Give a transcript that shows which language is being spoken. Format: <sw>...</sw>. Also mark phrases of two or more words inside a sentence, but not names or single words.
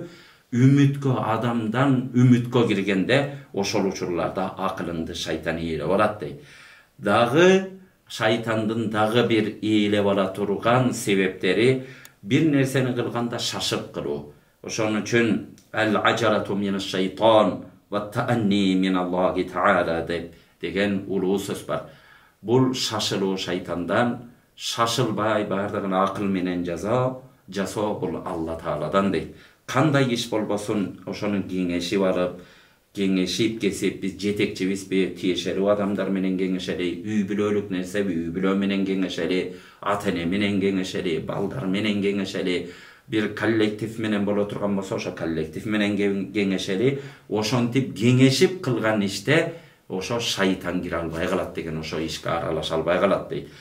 <ky>Үмүткө, адамдан үмүткө киргенде ошол учурларда акылыңды шайтан ээлеп алат дейт. Дагы шайтандын дагы бир ээлеп ала турган себептери бир нерсени кылганда шашып кылуу. Ошон үчүн</ky> <ar>العجلة من الشيطان والتأني من الله تعالى</ar> <ky>деген улуу сөз бар. Бул шашылуу шайтандан, шашылбай бардыгын акыл менен жасоо бул Алла Тааладан дейт. Кандай иш болбосун ошонун кеңешип алып, кеңешип кесип, биз жетекчибизби, тиешелүү адамдар менен кеңешели, үй бүлөлүк нерсе, үй бүлө менен кеңешели, ата-эне менен кеңешели, балдар менен кеңешели, бир коллектив менен боло турган болсо, ошо коллектив менен кеңешели, ошентип кеңешип кылган иште ошо шайтан кире албай калат деген, ошо ишке аралаша албай калат дейт.</ky>